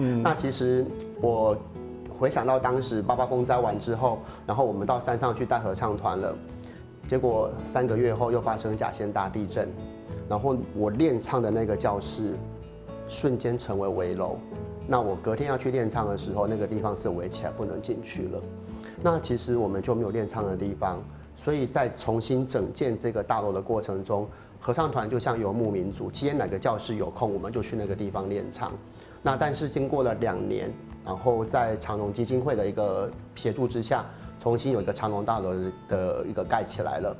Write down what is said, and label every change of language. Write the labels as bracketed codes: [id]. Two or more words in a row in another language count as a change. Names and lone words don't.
[zh] 那其實我回想到當時八八風災完之後，然後我們到山上去帶合唱團了。結果3個月後又發生甲仙大地震，然後我練唱的那個教室瞬間成為危樓。那我隔天要去練唱的時候，那個地方是圍起來不能進去了。那其實我們就沒有練唱的地方， 所以在重新整建这个大楼的过程中，合唱团就像游牧民族，今天哪个教室有空，我们就去那个地方练唱。那但是经过了2年，然后在长荣基金会的一个协助之下，重新有一个长荣大楼的一个盖起来了。